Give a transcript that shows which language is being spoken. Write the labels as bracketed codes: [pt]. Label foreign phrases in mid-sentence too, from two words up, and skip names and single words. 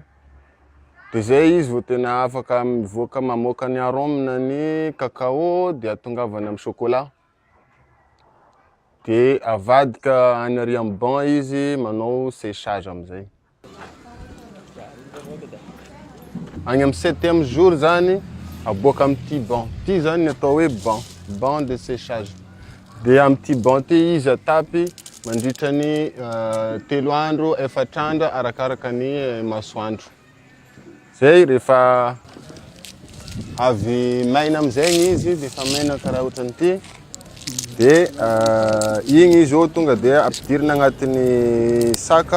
[mg] De zay izy vao tena afaka mivoaka mamoaka ny arôme ny cacao de atongavana amin'ny chocolat. De avadika any ary amin'ny banc izy manao séchage amizay. Agny amin'ny 7e jour zany aboaka amin'ity banc. Ty zany ny atao hoe [fr] banc de séchage. [mg] De amin'ity banc ty izy atapy mandritra ny 3 andro 4 andro arakaraka ny masoandro. Zay rehefa avy maina amizay izy defa maina karaha ohatran'ity. De igny izy tonga de ampidirina agnatin'ny saka.